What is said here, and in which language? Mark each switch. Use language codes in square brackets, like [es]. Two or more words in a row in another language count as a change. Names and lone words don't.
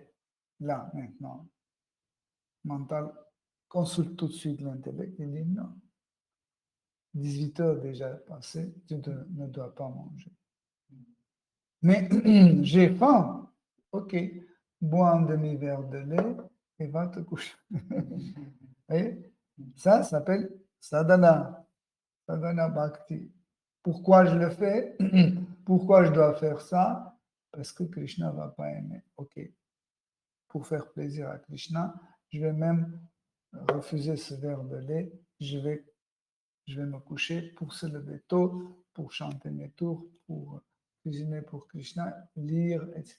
[fr] Là, maintenant, mental consulte tout de suite l'intellect et dit non. 18 heures déjà passées, tu ne dois pas manger. Mais j'ai faim. Ok, bois un demi-verre de lait et va te coucher. Et ça s'appelle [sa] sadhana, sadhana bhakti. [fr] Pourquoi je le fais? Pourquoi je dois faire ça? Parce que Krishna ne va pas aimer. Ok, pour faire plaisir à Krishna, je vais même refuser ce verre de lait. Je vais me coucher pour se lever tôt, pour chanter mes tours, pour cuisiner pour Krishna, lire, etc.